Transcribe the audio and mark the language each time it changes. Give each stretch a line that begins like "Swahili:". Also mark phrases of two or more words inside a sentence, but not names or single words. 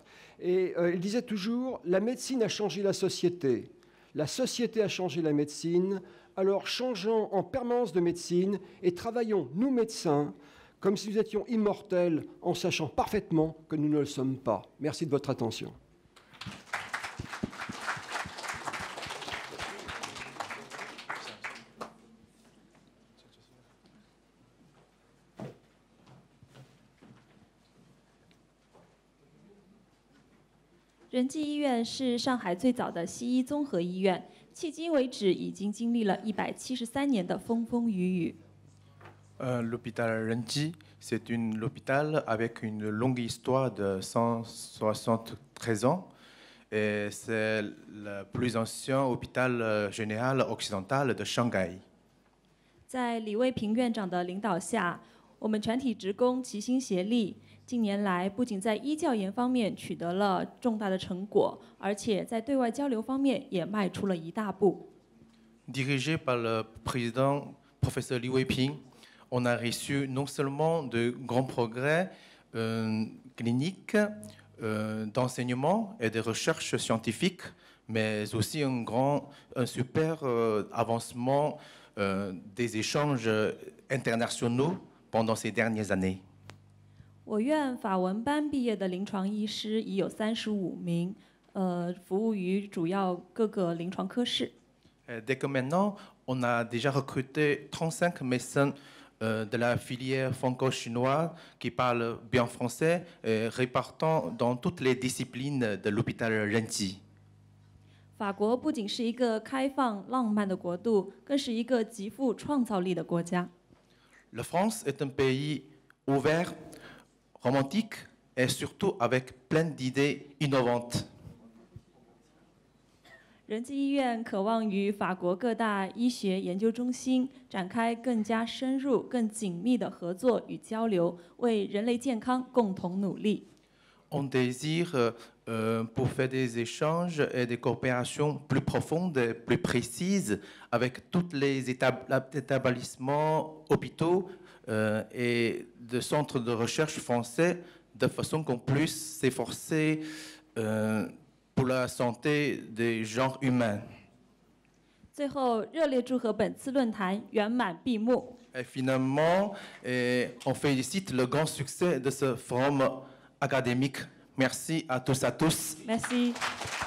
French: Et il disait toujours, la médecine a changé la société a changé la médecine, alors changeons en permanence de médecine et travaillons, nous médecins, comme si nous étions immortels en sachant parfaitement que nous ne le sommes pas. Merci de votre attention.
Chinese: 仁济医院是上海最早的西医综合医院，迄今为止已经经历了173年的风风雨雨。
French: L'hôpital Renji, c'est l'hôpital avec une longue histoire de 173 ans. Et c'est le plus ancien hôpital général occidental de Shanghai.
Chinese: 在李卫平院长的领导下，我们全体职工齐心协力，近年来不仅在医教研方面取得了重大的成果，而且在对外交流方面也迈出了一大步。
French: Dirigé par le président professeur Li Weiping, on a reçu non seulement de grands progrès cliniques, d'enseignement et de recherche scientifique, mais aussi un super avancement des échanges internationaux pendant ces dernières années.
Chinese: 我院法文班毕业的临床医师已有35名，服务于主要各个临床科室。
French: Dès que maintenant, on a déjà recruté 35 médecins de la filière franco-chinoise qui parlent bien français, répartant dans toutes les disciplines de l'hôpital Renji.
Chinese: 法国不仅是一个开放浪漫的国度，更是一个极富创造力的国家。
French: La France est un pays ouvert, romantique et surtout avec plein d'idées innovantes.
Chinese: 仁济医院渴望与法国各大医学研究中心展开更加深入、更紧密的合作与交流，为人类健康共同努力。
French: On désire pour faire des échanges et des coopérations plus profondes et plus précises avec tous les établissements, hôpitaux et de centres de recherche français, de façon qu'on puisse s'efforcer pour la santé des genres humains.
Chinese: 最后，热烈祝贺本次论坛圆满闭幕。
French: Et finalement, on félicite le grand succès de ce forum académique. Merci à tous. Merci.